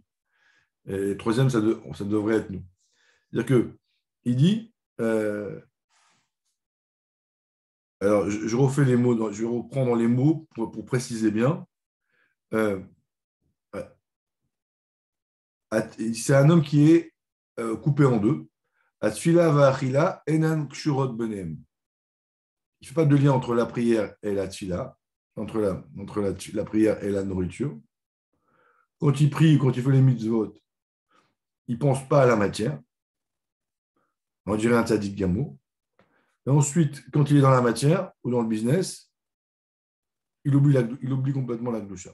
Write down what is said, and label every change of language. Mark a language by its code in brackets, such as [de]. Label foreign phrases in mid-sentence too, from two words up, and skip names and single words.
[fr] Et le troisième, ça devrait être nous. C'est-à-dire que il dit, alors je refais les mots, je vais reprendre les mots pour préciser bien. Euh, c'est un homme qui est coupé en deux. [he] התפילה והאכילה אינן קשורות ביניהם. [fr] Il ne fait pas de lien entre la prière et la tfila, entre la prière et la nourriture. Quand il prie, quand il fait les mitzvot, il ne pense pas à la matière. On dirait un [he] צדיק גמור. [fr] Et ensuite, quand il est dans la matière ou dans le business, il oublie complètement la gdusha.